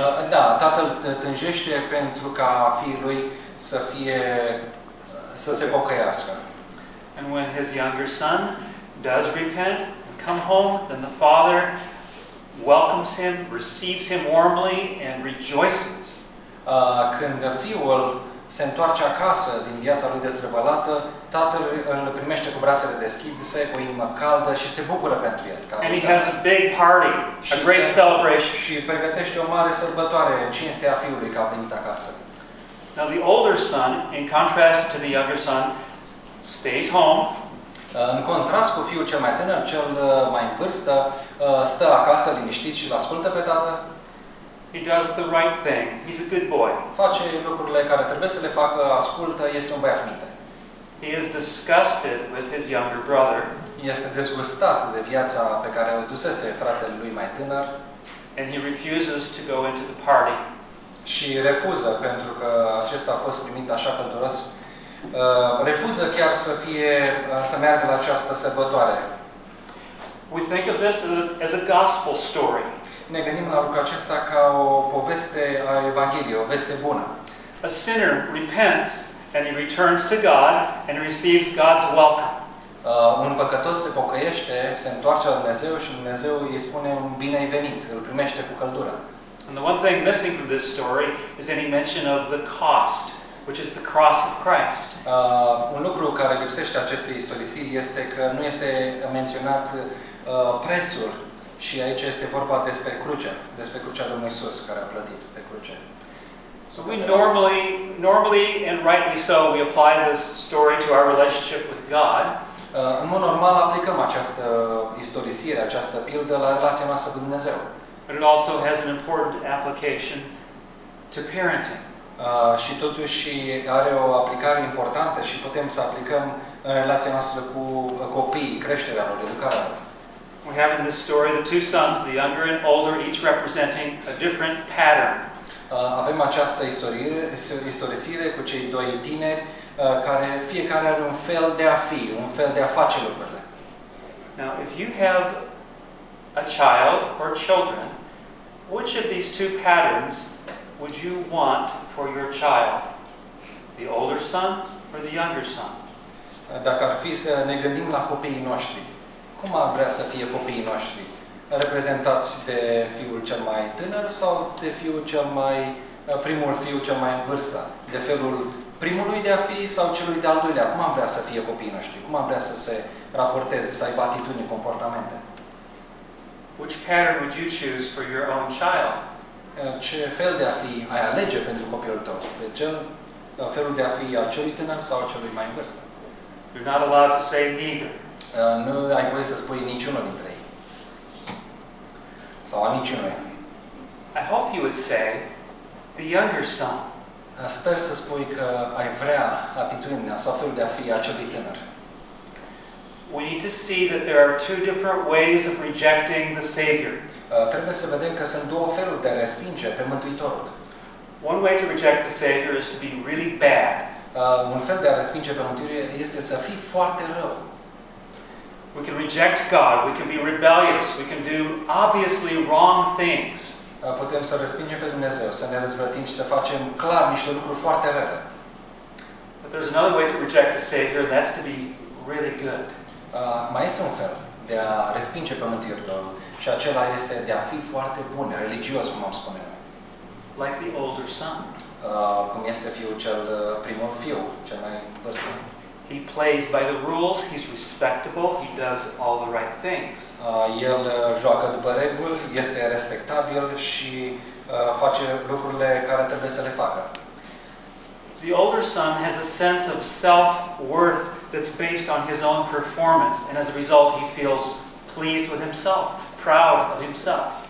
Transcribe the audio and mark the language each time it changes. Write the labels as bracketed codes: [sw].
[ro] Da, tatăl tânjește pentru ca fiul lui să fie, să se pocăiască. [en] And when his younger son does repent and come home, then the father welcomes him, receives him warmly and rejoices. [ro] când fiul se întoarce acasă din viața lui destrăbălată, tatăl îl primește cu brațele deschise, cu inimă caldă și se bucură pentru el. [en] And he has a big party, a great celebration. [ro] Și pregătește o mare sărbătoare în cinstea fiului că a venit acasă. [en] Now the older son, in contrast to the younger son, stays home. [ro] În contrast cu fiul cel mai tânăr, cel mai în vârstă, stă acasă liniștit și îl ascultă pe tată. [en] He does the right thing. He's a good boy. [ro] Face lucrurile care trebuie să le facă, ascultă, este un băiat minte. [en] He is disgusted with his younger brother. [ro] Este dezgustat de viața pe care o dusese fratele lui mai tânăr. [en] And he refuses to go into the party. [ro] Și refuză, pentru că acesta a fost primit așa călduros, refuză chiar să fie, să meargă la această sărbătoare. [en] We think of this as a gospel story. [ro] Ne gândim la lucrul acesta ca o poveste a Evangheliei, o veste bună. [en] A sinner repents and he returns to God and receives God's welcome. [ro] Un păcătos se pocăiește, se întoarce la Dumnezeu și Dumnezeu îi spune un bine ai venit, îl primește cu căldură. [en] And the one thing missing from this story is any mention of the cost, which is the cross of Christ. [ro] Un lucru care lipsește acestei istorisiri este că nu este menționat prețul. Și aici este vorba despre cruce, despre crucea Domnului Iisus care a plătit pe cruce. [en] So we normally and rightly so we apply this story to our relationship with God. [ro] În mod normal aplicăm această istorisire, această pildă la relația noastră cu Dumnezeu. [en] But it also has an important application to parenting. [ro] Și totuși are o aplicare importantă și putem să aplicăm în relația noastră cu copiii, creșterea lor, educarea lor. [en] We have in this story the two sons, the younger and older, each representing a different pattern. [ro] Avem această istorisire cu cei doi tineri care fiecare are un fel de a fi, un fel de a face lucrurile. [en] Now, if you have a child or children, which of these two patterns would you want for your child? The older son or the younger son? [ro] Dacă ar fi să ne gândim la copiii noștri, cum ar vrea să fie copiii noștri? Reprezentați de fiul cel mai tânăr sau de fiul cel mai, primul fiu cel mai în vârstă? De felul primului de a fi sau celui de-al doilea? Cum ar vrea să fie copiii noștri? Cum ar vrea să se raporteze, să aibă atitudini, comportamente? [en] Which pattern would you choose for your own child? [ro] Ce fel de a fi ai alege pentru copilul tău? De cel, felul de a fi al celui tânăr sau al celui mai în vârstă? [en] You're not allowed to say neither. [ro] Nu ai voie să spui niciunul dintre ei. Sau a niciunul. [en] I hope you would say the younger son. [ro] Sper să spui că ai vrea atitudinea sau felul de a fi acel tânăr. [en] We need to see that there are two different ways of rejecting the Savior. [ro] Trebuie să vedem că sunt două feluri de a respinge pe Mântuitorul. [en] One way to reject the Savior is to be really bad. [ro] Un fel de a respinge pe Mântuitorul este să fii foarte rău. [en] We can reject God, we can be rebellious, we can do obviously wrong things. [ro] Putem să respingem pe Dumnezeu, să ne răzvrătim și să facem clar niște lucruri foarte rele. [en] But there's another way to reject the Savior, and that's to be really good. [ro] Mai este un fel de a respinge pe Mântuitorul și acela este de a fi foarte bun, religios, cum am spune. [en] Like the older son. [ro] Cum este fiul cel primul fiu, cel mai vârstă. [en] He plays by the rules, he's respectable, he does all the right things. [ro] El joacă după reguli, este respectabil și face lucrurile care trebuie să le facă. [en] The older son has a sense of self-worth that's based on his own performance, and as a result he feels pleased with himself, proud of himself.